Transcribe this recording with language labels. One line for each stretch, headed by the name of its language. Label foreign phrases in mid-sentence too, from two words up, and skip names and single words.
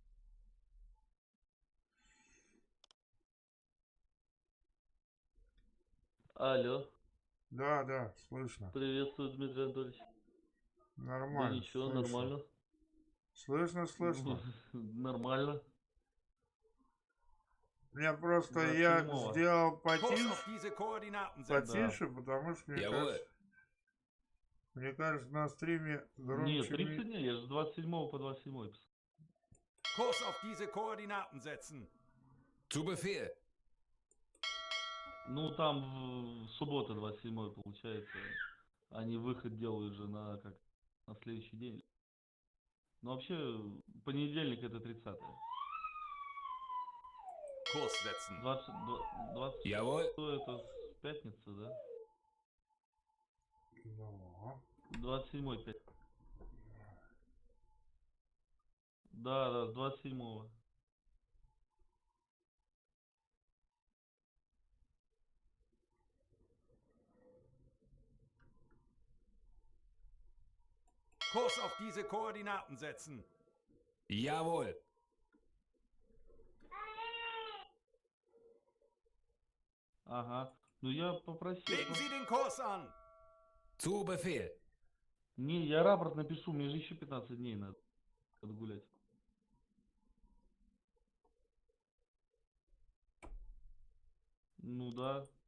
Russian: Алло, Да, слышно. приветствую, Дмитрий Анатольевич. Да Нормально, ничего, слышно. нормально. Слышно. Нормально. Я просто, 27-го. я сделал
German: Kurs auf diese Koordinaten setzen.
Russian: потише, потому что мне кажется, на стриме Нет, громче. 30 дней, я же с 27 по 27 писал.
German: Kurs auf diese Koordinaten setzen. Zu Befehl.
Russian: Ну, там в суббота 27 получается. Они выход делают же на следующий день. Ну, вообще, понедельник это 30-е.
German: Kurs setzen. 20 Jawohl.
Russian: это пятница, да? Ну, 27-й пятница. Да, с 27-го.
German: Kurs auf diese Koordinaten setzen. Jawohl.
Russian: Ага. Ну, я попросил.
German: Legen Sie den Kurs an. Zu Befehl.
Russian: Не, я рапорт напишу, мне же еще 15 дней надо отгулять. Ну да.